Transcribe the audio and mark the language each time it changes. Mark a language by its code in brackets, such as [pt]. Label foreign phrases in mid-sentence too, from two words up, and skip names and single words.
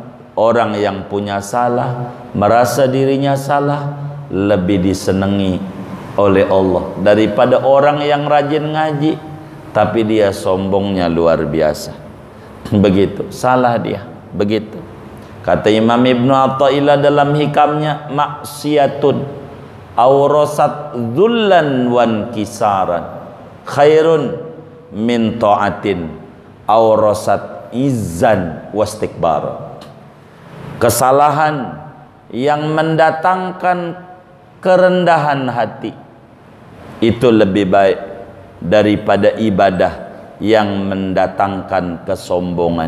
[id] Orang yang punya salah, merasa dirinya salah, lebih disenangi oleh Allah daripada orang yang rajin ngaji tapi dia sombongnya luar biasa. Begitu, salah dia. Begitu. Kata Imam Ibnu Athaillah dalam hikamnya, [ar] معصية أورثت ذلا وانكسارا خير من طاعة أورثت عزا واستكبارا. [id] Kesalahan yang mendatangkan kerendahan hati itu lebih baik daripada ibadah yang mendatangkan kesombongan.